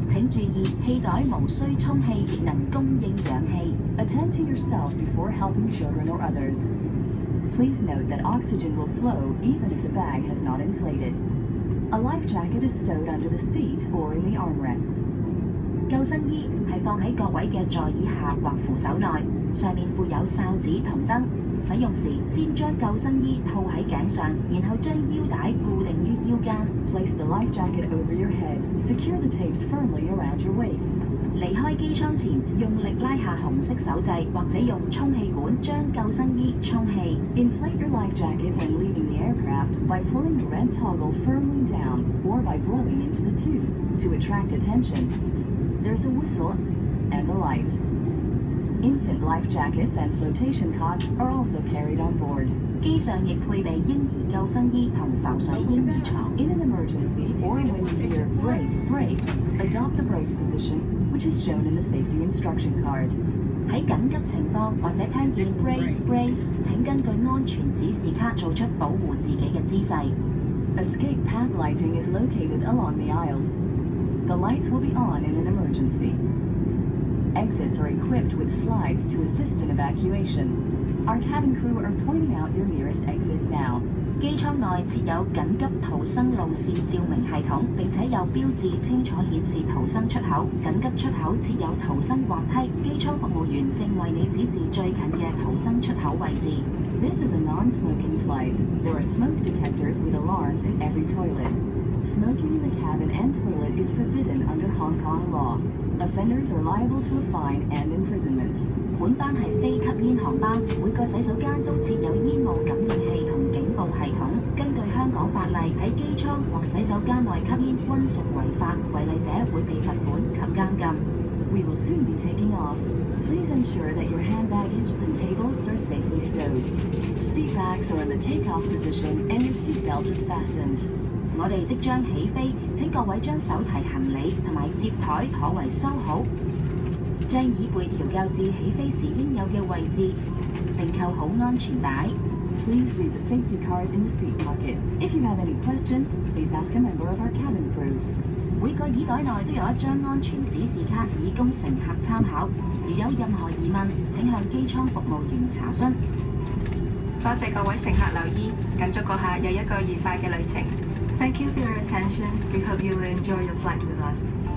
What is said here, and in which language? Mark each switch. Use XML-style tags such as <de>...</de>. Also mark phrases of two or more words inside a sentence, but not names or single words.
<yue>注意，氣袋無需充氣，亦能供應氧氣。</yue> <en>Attend to yourself before helping children or others. Please note that oxygen will flow even if the bag has not inflated. A life jacket is stowed under the seat or in the armrest.</en> <yue>救生衣係放喺各位嘅座椅下或扶手內，上面附有哨子同燈。使用時，先將救生衣套喺頸上，然後將腰帶固定於腰間。</yue> <en>Place the life jacket over your head. Secure the tapes firmly around your waist.</en> <yue>離開機艙前，用力拉下紅色手掣，或者用充氣管將救生衣充氣。</yue> <en>Inflate your life jacket when leaving the aircraft by pulling the red toggle firmly down or by blowing into the tube to attract attention. There's a whistle and a light. Infant life jackets and flotation cots are also carried on board.</en> <yue>機上亦配備嬰兒救生衣同浮水嬰兒床。</yue> <en>In an emergency or when you hear brace, brace, adopt the brace position, which is shown in the safety instruction card.</en> <yue>喺緊急情況或者聽見</yue> <en>brace brace，</en> <yue>請根據安全指示卡做出保護自己嘅姿勢。</yue> <en>Escape path lighting is located along the aisles. The lights will be on in an emergency. Exits are equipped with slides to assist in evacuation. Our cabin crew are pointing out your nearest exit now.</en> <yue>機艙內設有緊急逃生路線照明系統，並且有標誌清楚顯示逃生出口。緊急出口設有逃生滑梯，機艙服務員正為你指示最近嘅逃生出口位置。</yue> <en>This is a non-smoking flight. There are smoke detectors with alarms in every toilet. Smoking in the cabin and toilet is forbidden under Hong Kong law. Offenders are liable to a fine and imprisonment.</en> <yue>本班係非吸煙航班，每個洗手間都設有煙霧感應器同警報系統。根據香港法例，喺機艙或洗手間內吸煙均屬違法，違例者會被罰款及監禁。</yue> <en>We will soon be taking off. Please ensure that your hand baggage and tables are safely stowed. Seat backs are in the takeoff position and your seat belt is fastened.</en> <yue>我哋即將起飛，請各位將手提行李同埋接台妥為收好，將椅背調校至起飛時應有嘅位置，並扣好安全帶。</yue> <en>Please read the safety card in the seat pocket. If you have any questions, please ask a member of our cabin crew.</en> <yue>每個椅袋內都有一張安全指示卡，以供乘客參考。如有任何疑問，請向機艙服務員查詢。多謝各位乘客留意，謹祝閣下有一個愉快嘅旅程。</yue> <en>Thank you for your attention. We hope you will enjoy your flight with us.</en>